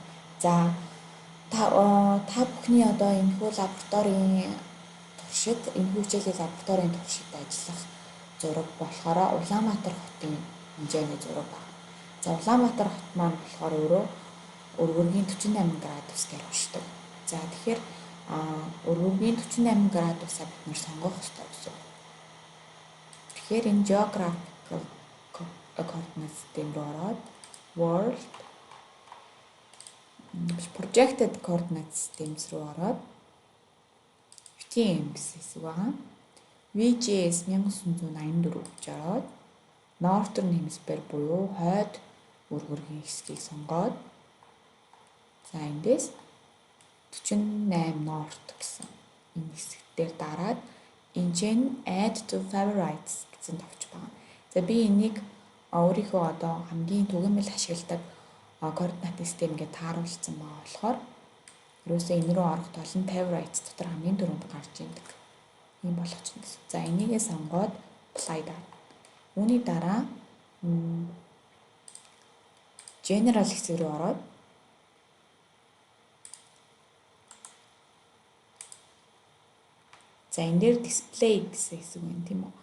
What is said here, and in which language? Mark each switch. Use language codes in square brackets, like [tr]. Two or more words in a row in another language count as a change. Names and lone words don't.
[mn] За та бүхний одоо энэхүү лабораторийн туршид энэхүү хичээлийн лабораторийн туршид ажиллах зураг болохоор Улаанбаатар хотын хэмжээний зураг байна. За Улаанбаатар хот маань болохоор өөрөө өргөргийн 48 градус дээр очдог. За тэгэхээр өргөргийн 48 градусаа бид нэр сонгох ёстой гэсэн. Тэгэхээр энэ [en] geographical coordinate system [mn] руу ороод [en] world projected coordinate systems [mn] руу ороод UTM гэсэн хэсэг байгаа. VGS 1984 гэж ороод [en] Northern Hemisphere [mn] буюу хойд өргөргийн хэсгийг сонгоод за эндээс 48 North гэсэн энэ хэсэг дээр дараад энэ [en] add to favorites [mn] гэсэн товч байгаа. За би энийг өөрийнхөө одоо хамгийн түгээмэл ашигладаг координат систем гэж тааруулсан байгаа болохоор ерөөсөө энэ рүү орох тул нь favorites дотор хамгийн түрүүнд гарч ирдэг юм болгочихно гэсэн. За энийгээ сонгоод apply даа. Үүний дараа general хэсэг рүү ороод за энэ дээр display гэсэн хэсэг байна тийм үү.